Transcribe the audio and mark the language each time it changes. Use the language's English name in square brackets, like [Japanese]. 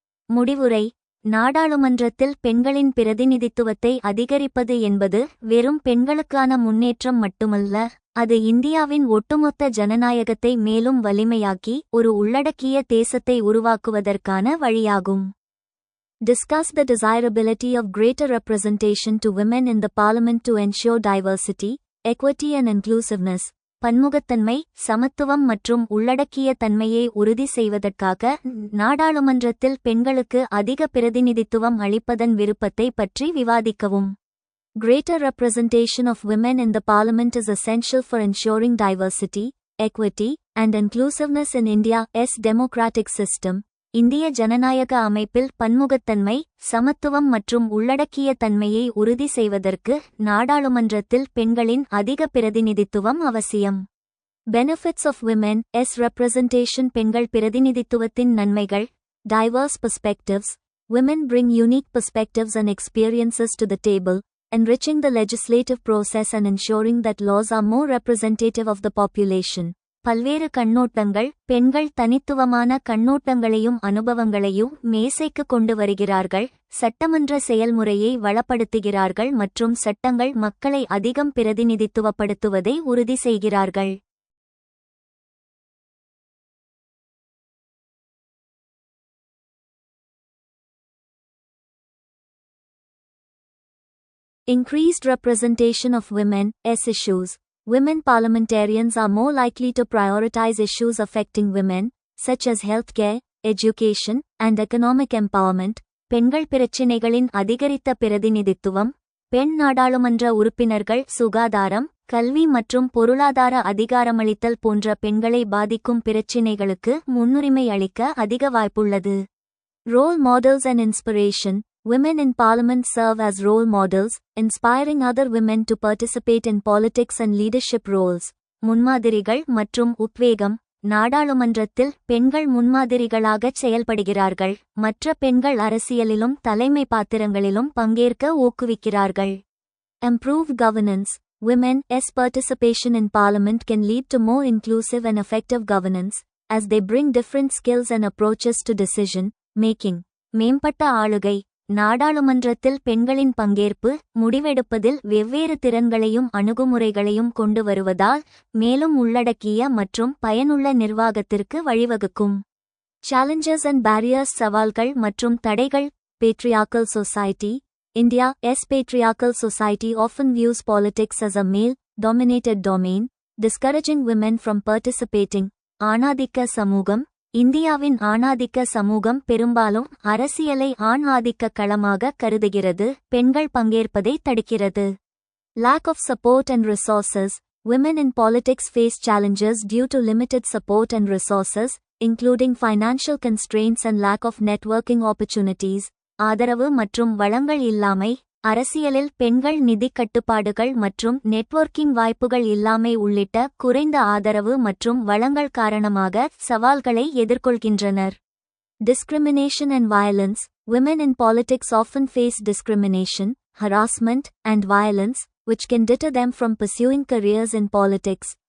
[Tamil] முடிவுரை: நாடாளுமன்றத்தில் பெண்களின் பிரதிநிதித்துவத்தை அதிகரிப்பது என்பது வெறும் பெண்களுக்கான முன்னேற்றம் மட்டுமல்ல, அது இந்தியாவின் ஒட்டுமொத்த ஜனநாயகத்தை மேலும் வலிமையாக்கி ஒரு உள்ளடக்கிய தேசத்தை உருவாக்குவதற்கான வழியாகும். [English] Discuss the desirability of greater representation to women in the parliament to ensure diversity, equity and inclusiveness. [Tamil] பன்முகத்தன்மை, சமத்துவம் மற்றும் உள்ளடக்கிய தன்மையை உறுதி செய்வதற்காக நாடாளுமன்றத்தில் பெண்களுக்கு அதிக பிரதிநிதித்துவம் அளிப்பதன் விருப்பத்தை பற்றி விவாதிக்கவும். [English] Greater representation of women in the parliament is essential for ensuring diversity, equity and inclusiveness in India's democratic system. [Tamil] இந்திய ஜனநாயக அமைப்பில் பன்முகத்தன்மை, சமத்துவம் மற்றும் உள்ளடக்கிய தன்மையை உறுதி செய்வதற்கு நாடாளுமன்றத்தில் பெண்களின் அதிக பிரதிநிதித்துவம் அவசியம். [English] Benefits of women's representation. [Tamil] பெண்கள் பிரதிநிதித்துவத்தின் நன்மைகள். [English] Diverse perspectives. Women bring unique perspectives and experiences to the table, enriching the legislative process and ensuring that laws are more representative of the population. [Tamil] பல்வேறு கண்ணோட்டங்கள். பெண்கள் தனித்துவமான கண்ணோட்டங்களையும் அனுபவங்களையும் மேசைக்கு கொண்டு வருகிறார்கள், சட்டமன்ற செயல்முறையை வளப்படுத்துகிறார்கள் மற்றும் சட்டங்கள் மக்களை அதிகம் பிரதிநிதித்துவப்படுத்துவதை உறுதி செய்கிறார்கள். [English] Increased representation of women's issues. Women parliamentarians are more likely to prioritize issues affecting women, such as healthcare, education, and economic empowerment. [Tamil] பெண்கள் பிரச்சினைகளின் அதிகரித்த பிரதிநிதித்துவம். பெண் நாடாளுமன்ற உறுப்பினர்கள் சுகாதாரம், கல்வி மற்றும் பொருளாதார அதிகாரமளித்தல் போன்ற பெண்களை பாதிக்கும் பிரச்சினைகளுக்கு முன்னுரிமை அளிக்க அதிக வாய்ப்புள்ளது. [English] Role models and inspiration. Women in parliament serve as role models, inspiring other women to participate in politics and leadership roles. [Tamil] முன்மாதிரிகள் மற்றும் உத்வேகம். நாடாளுமன்றத்தில் பெண்கள் முன்மாதிரிகளாகச் செயல்படுகிறார்கள், மற்ற பெண்கள் அரசியலிலும் தலைமை பாத்திரங்களிலும் பங்கேற்க ஊக்குவிக்கிறார்கள். [English] Improved governance. Women's participation in parliament can lead to more inclusive and effective governance, as they bring different skills and approaches to decision making. [Tamil] மேம்பட்ட ஆளுகை. நாடாளுமன்றத்தில் பெண்களின் பங்கேற்பு முடிவெடுப்பதில் வெவ்வேறு திறன்களையும் அணுகுமுறைகளையும் கொண்டு வருவதால் மேலும் உள்ளடக்கிய மற்றும் பயனுள்ள நிர்வாகத்திற்கு வழிவகுக்கும். [English] Challenges and barriers. [Tamil] சவால்கள் மற்றும் தடைகள். [English] Patriarchal society. India's patriarchal society often views politics as a male-dominated domain, discouraging women from participating. [Tamil] ஆணாதிக்க சமூகம். இந்தியாவின் ஆணாதிக்க சமூகம் பெரும்பாலும் அரசியலை ஆண் ஆதிக்க களமாக கருதுகிறது, பெண்கள் பங்கேற்பதை தடுக்கிறது. [English] Lack of support and resources. Women in politics face challenges due to limited support and resources, including financial constraints and lack of networking opportunities. [Tamil] ஆதரவு மற்றும் வளங்கள் இல்லாமை. அரசியலில் பெண்கள் நிதி கட்டுப்பாடுகள் மற்றும் நெட்வொர்க்கிங் வாய்ப்புகள் இல்லாமை உள்ளிட்ட குறைந்த ஆதரவு மற்றும் வளங்கள் காரணமாக சவால்களை எதிர்கொள்கின்றனர். [English] Discrimination and violence. Women in politics often face discrimination, harassment, and violence, which can deter them from pursuing careers in politics.